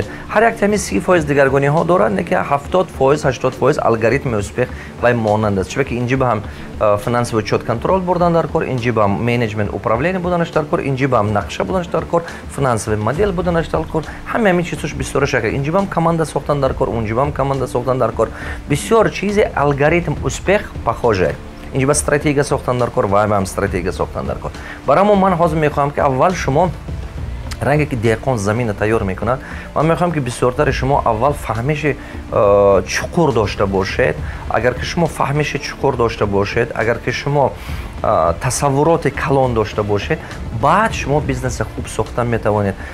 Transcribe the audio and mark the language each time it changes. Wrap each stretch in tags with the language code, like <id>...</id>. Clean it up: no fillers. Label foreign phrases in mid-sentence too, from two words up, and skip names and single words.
<tg>ҳар як тами 30% дигаргуниҳо дорад, не ки 70%, 80% алгоритми успех вай монанд аст. чунки инҷи ба ҳам</tg> <ru>финансовый учёт</ru> <tg>контрол бурдан дар кор, инҷи ба ҳам менеҷмент управление буданаш дар кор, инҷи ба ҳам нақша буданаш дар кор,</tg> <ru>финансовый модель</ru> <tg>буданаш дар кор. ҳамин чизош бисёр шакл. инҷи ба ҳам команда сохтан дар кор, унҷи ба ҳам команда сохтан дар кор. бисёр чизи</tg> <ru>алгоритм успех похоже.</ru> <tg>инҷи ба стратегия сохтан дар кор, вай ба ҳам стратегия сохтан дар кор. барои ман ҳозир мехоҳам ки аввал шумо ранге ки деҳқон замина тайёр мекунад, ман мехоҳам ки бисёртари шумо аввал фаҳмиши чуқур дошта бошед. агар ки шумо фаҳмиши чуқур дошта бошед, агар ки шумо тасаввуроти калон дошта бошед, баъд шумо бизнеси хуб сохтан метавонед.</tg>